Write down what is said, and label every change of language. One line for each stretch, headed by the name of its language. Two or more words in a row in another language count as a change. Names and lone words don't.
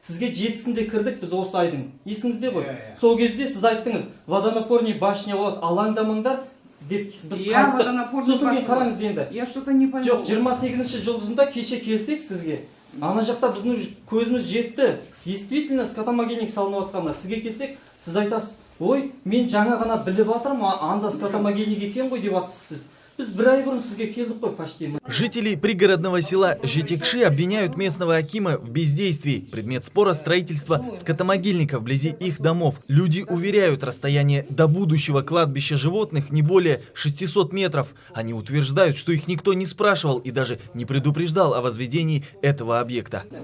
Kazakh: сізге 7-сінде кірдік біз осы айдың. Есіңізде ғой? Сол кезде сіз айттыңыз,
Russian: водонапорный башня
Kazakh: болады, алаңдамаңдар деп біз қайттық. Сосын кейін қараңыз енді.
Russian: Я что-то не пойму.
Kazakh: Жоқ, 28-ші жұлдызында кеше келсек сізге. Ана жақта біздің көзіміз жетті. Действительно, скотомогильник салынып жатқанына сізге келсек, сіз айтасыз, ой, мен жаңа ғана біліп жатырмын, анда скотомогильник екен ғой деп жатсыз сіз.
Russian: Жители пригородного села Житекши обвиняют местного акима в бездействии. Предмет спора — строительство скотомогильника вблизи их домов. Люди уверяют, расстояние до будущего кладбища животных не более 600 метров. Они утверждают, что их никто не спрашивал и даже не предупреждал о возведении этого объекта.